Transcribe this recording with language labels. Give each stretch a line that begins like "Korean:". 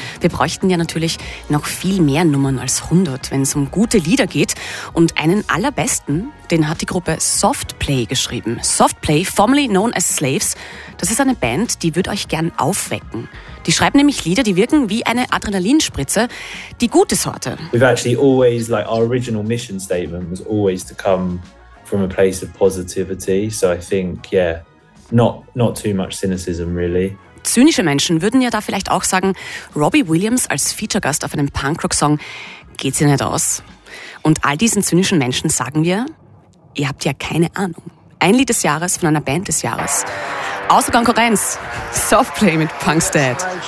German: Wir bräuchten ja natürlich noch viel mehr Nummern als 100, wenn es um gute Lieder geht. Und einen allerbesten, den hat die Gruppe Softplay geschrieben. Softplay,
English: formerly known as Slaves,
German: das ist eine Band, die würde euch gern aufwecken. Die schreiben nämlich Lieder, die wirken wie eine Adrenalinspritze, die gute Sorte.
English: We've actually always, like our original mission statement was always to come from a place of positivity, so I think, yeah, not too much cynicism really.
German: Zynische Menschen würden ja da vielleicht auch sagen, Robbie Williams als Featuregast auf einem Punkrock-Song geht's ja nicht aus. Und all diesen zynischen Menschen sagen wir, ihr habt ja keine Ahnung. Ein Lied des Jahres von einer Band des Jahres. Außer Konkurrenz, Softplay mit Punk's Dad.